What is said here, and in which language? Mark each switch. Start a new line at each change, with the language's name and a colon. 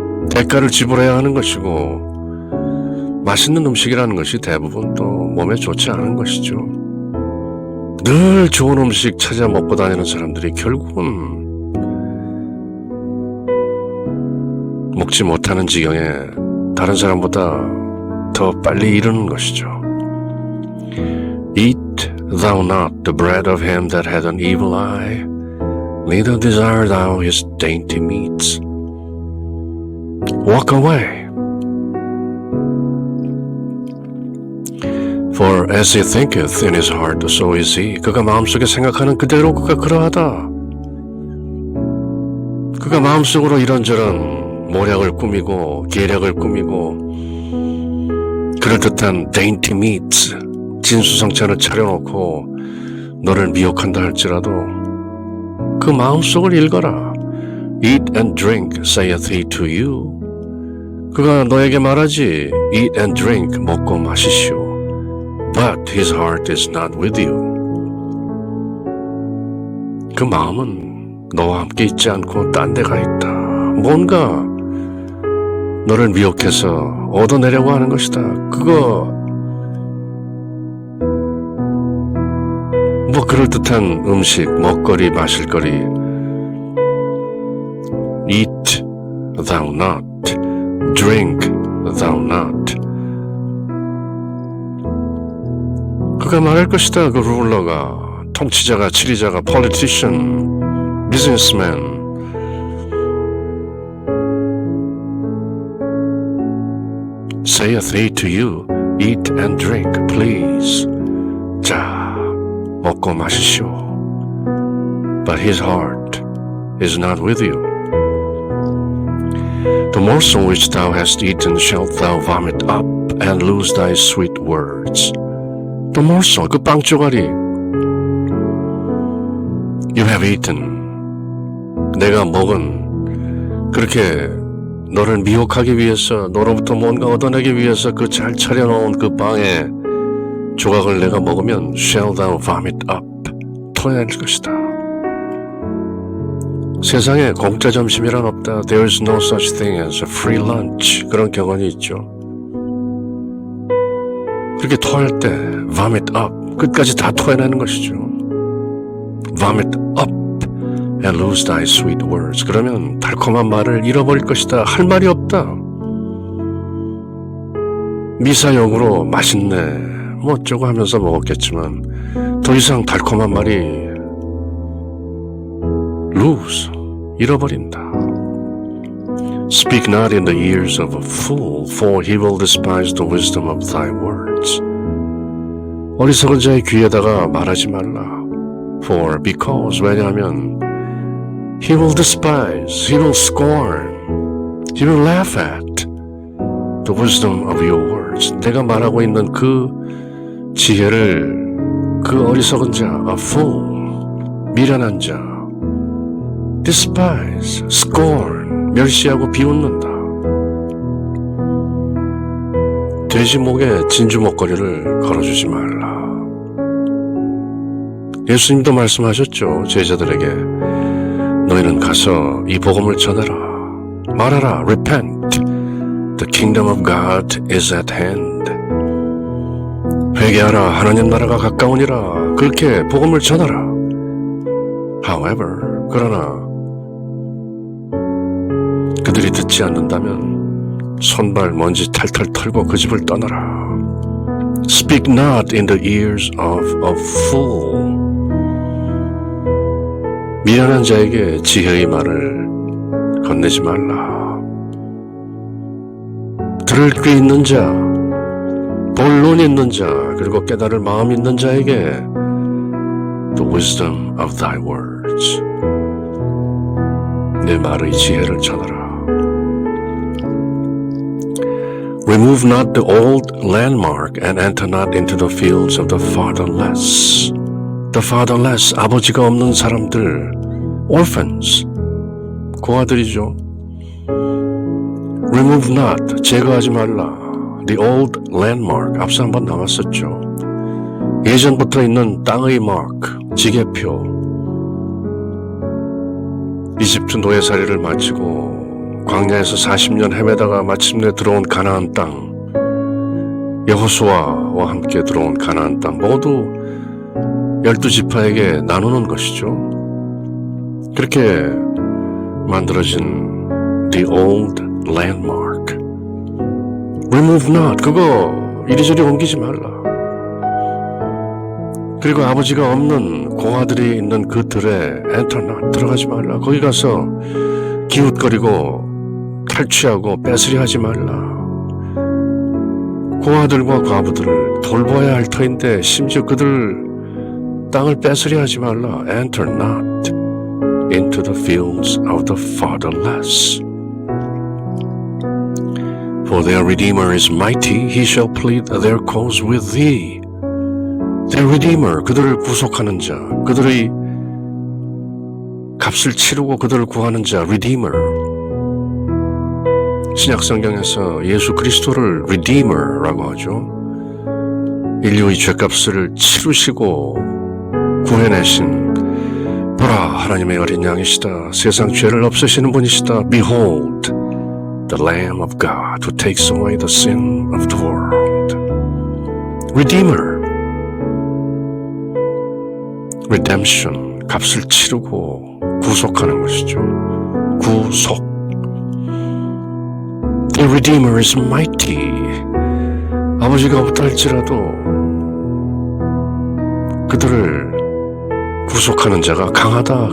Korean: 대가를 지불해야 하는 것이고 맛있는 음식이라는 것이 대부분 또 몸에 좋지 않은 것이죠. 늘 좋은 음식 찾아 먹고 다니는 사람들이 결국은 먹지 못하는 지경에 다른 사람보다 더 빨리 이르는 것이죠.
English: Eat thou not the bread of him that had an evil eye, neither desire thou his dainty meats. Walk away. For as he thinketh in his heart, so is he.
Korean: 그가 마음속에 생각하는 그대로 그가 그러하다. 그가 마음속으로 이런저런 모략을 꾸미고 계략을 꾸미고 그럴듯한
English: dainty meats,
Korean: 진수성찬을 차려놓고 너를 미혹한다 할지라도 그 마음속을 읽어라.
English: Eat and drink, saith he to you.
Korean: 그가 너에게 말하지.
English: Eat and drink,
Korean: 먹고 마시시오.
English: But his heart is not with you.
Korean: 그 마음은 너와 함께 있지 않고 딴 데 가 있다. 뭔가 너를 미혹해서 얻어내려고 하는 것이다. 그거 뭐 그럴듯한 음식, 먹거리, 마실거리.
English: Eat thou not, drink thou not.
Korean: 그가 말할 것이다. 그 룰러가, 통치자가, 지리자가,
English: politician, businessman. Saith he to you, eat and drink, please.
Korean: 자, 먹고 마시시오.
English: But his heart is not with you. The morsel which thou hast eaten shalt thou vomit up and lose thy sweet words. The morsel,
Korean: 그 빵조가리.
English: You have eaten.
Korean: 내가 먹은 그렇게 너를 미혹하기 위해서, 너로부터 뭔가 얻어내기 위해서 그 잘 차려놓은 그 빵의 조각을 내가 먹으면
English: shall thou vomit up,
Korean: 토해낼 것이다. 세상에 공짜 점심이란 없다.
English: There is no such thing as a free lunch.
Korean: 그런 격언이 있죠. 그렇게 토할 때
English: vomit up,
Korean: 끝까지 다 토해내는 것이죠.
English: Vomit up and lose thy sweet words.
Korean: 그러면 달콤한 말을 잃어버릴 것이다. 할 말이 없다. 미사역으로 맛있네 뭐 어쩌고 하면서 먹었겠지만 더 이상 달콤한 말이
English: lose,
Korean: 잃어버린다.
English: Speak not in the ears of a fool, for he will despise the wisdom of thy words.
Korean: 어리석은 자의 귀에다가 말하지 말라.
English: For, because,
Korean: 왜냐하면
English: he will despise, he will scorn, he will laugh at the wisdom of your words.
Korean: 내가 말하고 있는 그 지혜를 그 어리석은 자,
English: a fool,
Korean: 미련한 자,
English: despise, scorn,
Korean: 멸시하고 비웃는다. 돼지 목에 진주 목걸이를 걸어주지 말라. 예수님도 말씀하셨죠. 제자들에게 너희는 가서 이 복음을 전하라. 말하라.
English: Repent. The kingdom of God is at hand.
Korean: 회개하라. 하나님 나라가 가까우니라. 그렇게 복음을 전하라.
English: However,
Korean: 그러나 그들이 듣지 않는다면 손발 먼지 탈탈 털고 그 집을 떠나라.
English: Speak not in the ears of a fool.
Korean: 미련한 자에게 지혜의 말을 건네지 말라. 들을 귀 있는 자, 볼 눈 있는 자, 그리고 깨달을 마음 있는 자에게
English: the wisdom of thy words.
Korean: 내 말의 지혜를 전하라.
English: Remove not the old landmark and enter not into the fields of the fatherless. The fatherless,
Korean: 아버지가 없는 사람들,
English: orphans,
Korean: 고아들이죠.
English: Remove not,
Korean: 제거하지 말라.
English: The old landmark,
Korean: 앞서 한번 나왔었죠. 예전부터 있는 땅의 mark, 지계표. 이집트 노예살이를 마치고 광야에서 40년 헤매다가 마침내 들어온 가나안 땅, 여호수아와 함께 들어온 가나안 땅 모두 12지파에게 나누는 것이죠. 그렇게 만들어진
English: the old landmark. Remove not,
Korean: 그거 이리저리 옮기지 말라. 그리고 아버지가 없는 고아들이 있는 그 들에
English: enter not,
Korean: 들어가지 말라. 거기 가서 기웃거리고 탈취하고 뺏으려 하지 말라. 고아들과 과부들을 돌봐야 할 터인데 심지어 그들 땅을 뺏으려 하지 말라.
English: Enter not into the fields of the fatherless. For their Redeemer is mighty, he shall plead their cause with thee. Their Redeemer,
Korean: 그들을 구속하는 자, 그들의 값을 치르고 그들을 구하는 자, Redeemer. 신약성경에서 예수 그리스도를 Redeemer라고 하죠. 인류의 죄값을 치르시고 구해내신 보라, 하나님의 어린 양이시다. 세상 죄를 없애시는 분이시다.
English: Behold, the Lamb of God who takes away the sin of the world. Redeemer. Redemption,
Korean: 값을 치르고 구속하는 것이죠. 구속.
English: The Redeemer is mighty.
Korean: 아버지가 없다 할지라도 그들을 구속하는 자가 강하다.